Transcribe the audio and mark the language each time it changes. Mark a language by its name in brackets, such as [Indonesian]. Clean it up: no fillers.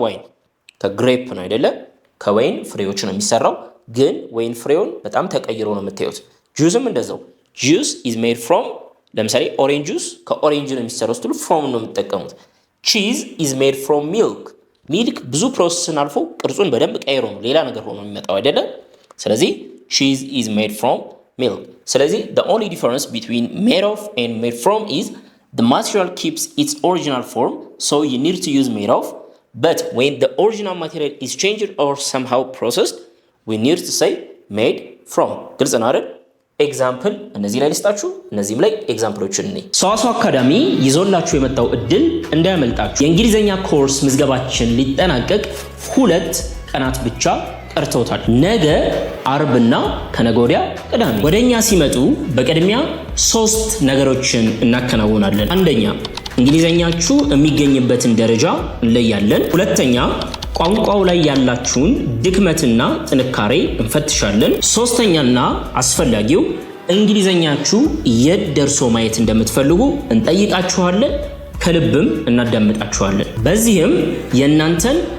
[Amharic] ዋይን ከግሬፕ ነው አይደለ? ከወይን ፍሬዎች ነው የሚሰራው። ግን ወይን ፍሬውን በጣም ተቀይሮ ነው የምታዩት። ጁስም እንደዛው [English] juice is made from፣ [Amharic] ለምሳሌ ኦሬንጅ ጁስ ከኦሬንጅ ነው የሚሰራው ስትሉ from ነው የምትጠቀሙት። [English] cheese is made from milk። [Amharic] ሚልክ ብዙ ፕሮሰስን አልፎ ቅርጹን በደንብ ቀይሮ ነው ሌላ ነገር ሆኖ የሚመጣው አይደለ? [English] ስለዚህ cheese is made from milk። ስለዚህ the only difference between made of and made from is the material keeps its original form, so you need to use made of. But when the original material is changed or somehow processed, we need to say made from። [Amharic] ግልጽ ነው አይደል? ኤግዛምፕል እነዚህ ላይ ልስጣችሁ፣ እነዚህም ላይ ኤግዛምፕሎችን እኔ ሰዋስው አካዳሚ ይዞላችሁ የመጣው እድል እንዳያመልጣችሁ። የእንግሊዘኛ ኮርስ ምዝገባችን ሊጠናቀቅ 2 ቀናት ብቻ ቀርተውታል። ነገ አርብና ከነገ ወዲያ ቅዳሜ። ወደኛ ሲመጡ በቅድሚያ 3 ነገሮችን እናከናውናለን። አንደኛ እንግሊዘኛችሁ የሚገኝበትን ደረጃ እንለያለን። ሁለተኛ ቋንቋው ላይ ያላችሁን ድክመትና ጥንካሬ እንፈትሻለን። ሶስተኛና አስፈላጊው እንግሊዘኛችሁ የት ደርሶ ማየት እንደምትፈልጉ እንጠይቃችኋለን፣ ከልብም እናዳምጣችኋለን። በዚህም የእናንተን